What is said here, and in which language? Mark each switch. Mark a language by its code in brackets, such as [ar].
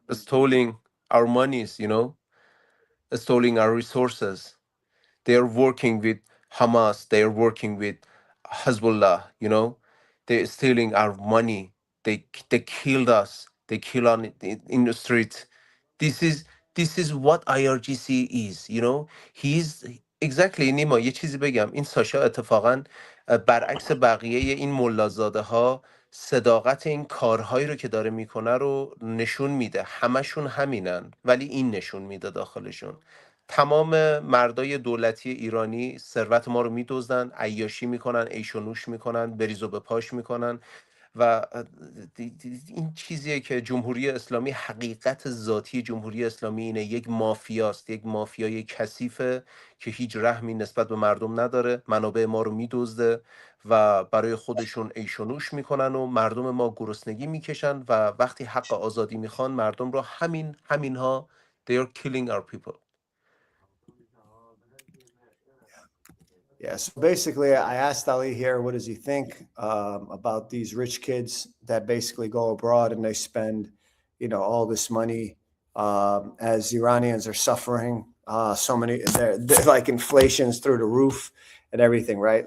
[en] stealing our monies, you know, stealing our resources. They are working with Hamas. They are working with Hezbollah. You know, they're stealing our money. They killed us. They kill on in the street. This is this is what IRGC is. You know, he's exactly [fa] نیما یه چیزی بگم این ساشا اتفاقا برعکس بقیه این ملازاده ها صداقت این کارهایی رو که داره میکنه رو نشون میده. همشون همینن ولی این نشون میده داخلشون. تمام مردای دولتی ایرانی ثروت ما رو میدزدن، عیاشی میکنن، عیش و نوش میکنن، بریز و به پاش میکنن و این چیزیه که جمهوری اسلامی حقیقت ذاتی جمهوری اسلامی اینه. یک مافیاست، یک مافیای کثیفه که هیچ رحمی نسبت به مردم نداره، منابع ما رو میدزده و برای خودشون عیش و نوش میکنن و مردم ما گرسنگی میکشن و وقتی حق آزادی میخوان مردم رو همینها [en] they are killing our people. Yeah. So basically, I asked Ali here, what does he think about these rich kids that basically go abroad and they spend, you know, all this money as Iranians are suffering so many, they're like inflation's through the roof and everything, right?